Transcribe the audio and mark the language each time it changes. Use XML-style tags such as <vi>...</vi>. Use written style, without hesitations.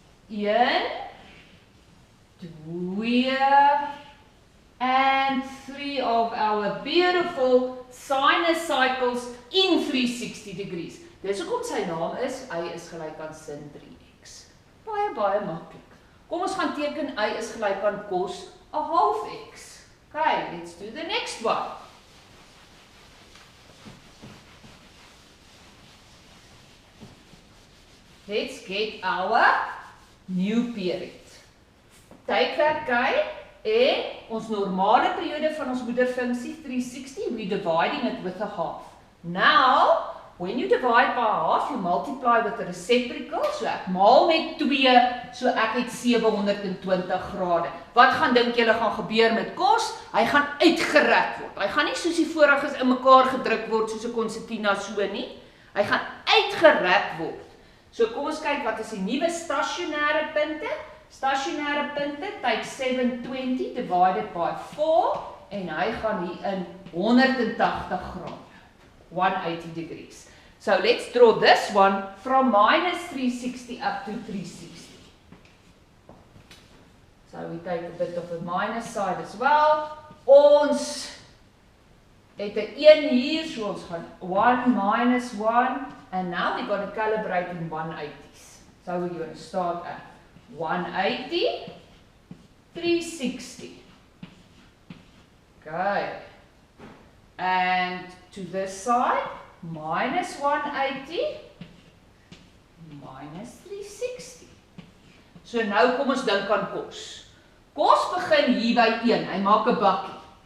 <en>1, 2, and 3 of our beautiful sinus cycles in 360 degrees.</en> <af>Dis hoekom sy naam is, y is gelyk aan sin 3x. Baie maklik. Kom ons gaan teken y is gelyk aan cos a half x.</af> <en>Okay, let's do the next one. Let's get our new period. Take that guy</en> <af>en ons normale periode van ons moederfunksie 360,</af> <en>we're dividing it with a half. Now, when you divide by a half, you multiply with a reciprocal, so</en> <af>ek maal met 2, so ek het 720 grade. Wat gaan dink julle gaan gebeur met cos? Hy gaan uitgerek word. Hy gaan nie soos die voriges in mekaar gedruk word soos 'n konsertina so nie. Hy gaan uitgerek word. So kom ons kyk wat is die nuwe stationêre punte. Stationêre punte,</af> <en>take 720 divided by 4,</en> <af>en hy gaan hier in 180 grade,</af> <en>180 degrees. So let's draw this one from minus 360 up to 360. So we take a bit of a minus side as well.</en> <af>Ons het 'n 1 hier, so ons gaan 1 minus 1,</af> <en>and now we're going to calibrate in 180s. So we're going to start at 180, 360. Okay. And to this side, minus 180, minus 360.</en> <af>So nou kom ons dink aan kos. Kos begin hier by 1, hy maak 'n bakkie.</af>